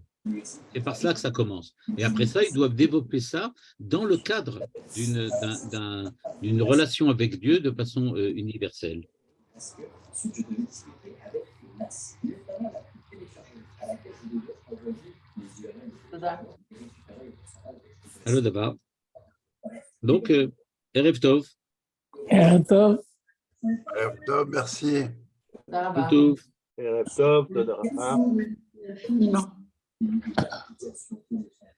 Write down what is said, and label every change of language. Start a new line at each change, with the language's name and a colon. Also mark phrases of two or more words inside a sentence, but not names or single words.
French: C'est par ça que ça commence. Et après ça, ils doivent développer ça dans le cadre d'une relation avec Dieu de façon universelle. Alors d'abord. Donc,
Hebrew: ערב טוב. ערב טוב. ערב טוב, merci. ערב טוב. ערב טוב תודה רבה.
French: Infiniment.